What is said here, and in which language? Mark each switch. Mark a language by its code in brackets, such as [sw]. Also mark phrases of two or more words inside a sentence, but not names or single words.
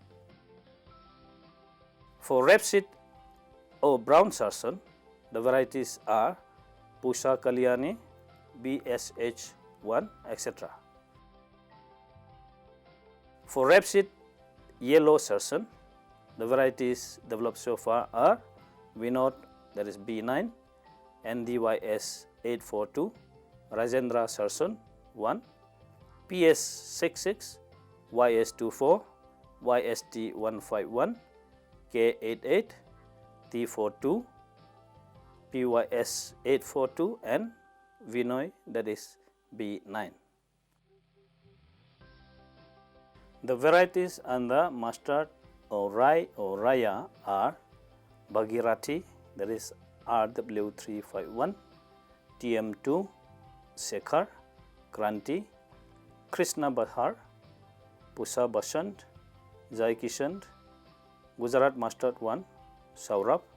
[en] For rapeseed or brown sarson, the varieties are Pusha Kalyani, BSH1, etc. For rapeseed yellow sarson, the varieties developed so far are Vinod, that is B9, NDYS842, Rajendra sarson 1, PS66, YS24, YST151, K88, T42, PYS842 and Vinoy, that is B9. The varieties under mustard or rye or raya are Bhagirathi, that is RW351, TM2, Shekhar, Kranti, Krishna Bahar, Pusha Basant, Jai Kishan, Gujarat Mustard 1, Saurabh,